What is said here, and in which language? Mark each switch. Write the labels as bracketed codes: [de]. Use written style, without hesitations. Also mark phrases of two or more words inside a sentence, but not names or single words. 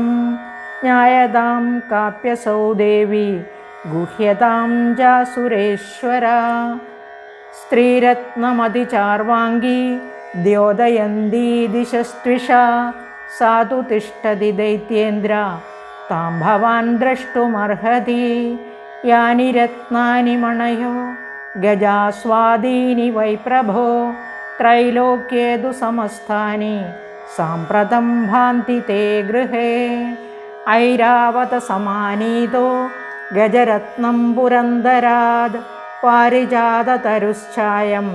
[sa] ജ്ഞായതാം കാപ്യസൗ ദേവി ഗുഹ്യതാം ജാസുരേശ്വരാ. സ്ത്രീരത്നമതിചാർവാംഗീ ദ്യോതയന്തി ദിശസ്ത്വിഷാ സാധു തിഷ്ഠതി ദൈത്യേന്ദ്ര താം ഭവാൻ ദ്രഷ്ടുമർഹതി. യാനി രത്നാനി മണയോ गजास्वादीनि वै प्रभो त्रैलोक्ये तु समस्तानि साम्प्रतं भान्ति ते गृहे ऐरावतसमानीतो गजरत्नं पुरन्दराद् पारिजाततरुश्चायं